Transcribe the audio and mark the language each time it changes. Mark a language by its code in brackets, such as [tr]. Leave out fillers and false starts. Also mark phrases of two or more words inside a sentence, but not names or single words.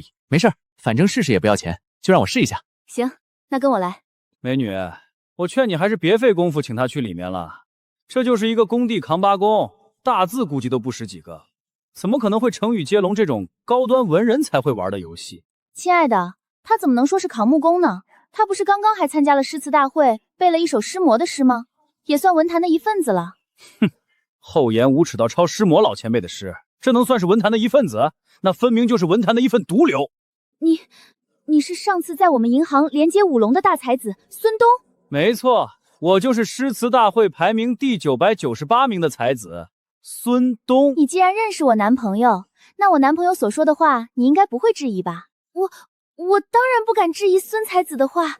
[zh] 沒事，反正試試也不要錢，就讓我試一下。行，那跟我來。美女，我勸你還是別費功夫請他去裡面了，這就是一個工地扛把工，大字估計都不識幾個，怎麼可能會成語接龍這種高端文人才會玩的遊戲？親愛的，他怎麼能說是扛木工呢？他不是剛剛還參加了詩詞大會，背了一首詩魔的詩嗎？也算文壇的一份子了。哼，厚颜无耻到抄詩魔老前輩的詩，這能算是文壇的一份子？那分明就是文壇的一份毒瘤。你是上次在我們銀行連接5龍的大才子孫東？沒錯，我就是詩詞大會排名第998名的才子孫東。你既然認識我男朋友，那我男朋友所說的話，你應該不會質疑吧？我當然不敢質疑孫才子的話。